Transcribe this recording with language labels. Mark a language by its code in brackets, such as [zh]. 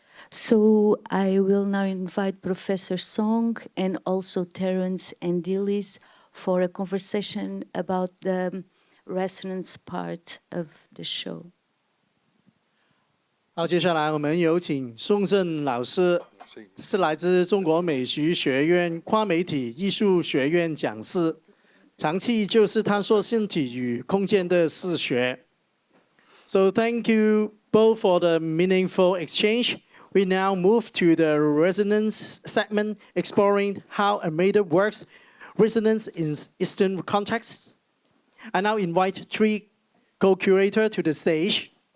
[en] So I will now invite Professor Song and also Terence and Dilys for a conversation about the resonance part of the show. [zh] 好，接下来我们有请宋振老师，是来自中国美术学院跨媒体艺术学院讲师，长期就是探索身体与空间的视觉。 [en] So thank you both for the meaningful exchange. We now move to the resonance segment, exploring how Almeida works resonance in Eastern contexts. I now invite three co-curators to the stage.